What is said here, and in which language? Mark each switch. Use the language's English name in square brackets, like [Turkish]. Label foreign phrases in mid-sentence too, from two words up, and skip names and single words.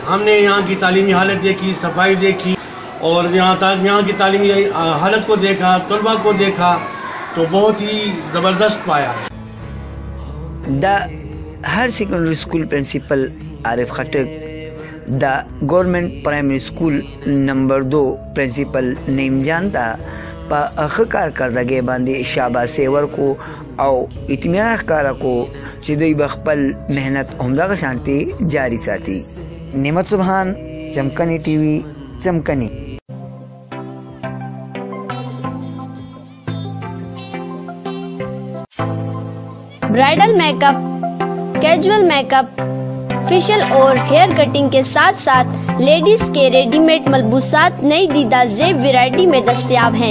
[Urdu] ہم نے یہاں کی تعلیمی حالت دیکھی، صفائی دیکھی اور یہاں کی تعلیمی حالت کو دیکھا، طلباء کو دیکھا تو بہت ہی زبردست پایا۔ [Pashto] دا ہر [English] secondary school principal [Pashto] عارف خٹک، دا [English] government primary school [Pashto] نمبر 2 پرنسپل نعیم جان تا پا اخ کارکردګۍ باندې شاباسي ورکو او اطمینان ښکاره کو چې دوی به خپل محنت همدغه شانتي جاری ساتي۔ نعمت سبحان، چمکنی ٹی وی، چمکنی۔ [English] bridal make up, casual make up, [Urdu] فیشل اور [English] hair cutting [Urdu] کے ساتھ ساتھ لیڈیز کے [English] ready made [Urdu] ملبوسات نئی دیدہ زیب ویرائٹی میں دستیاب ہیں۔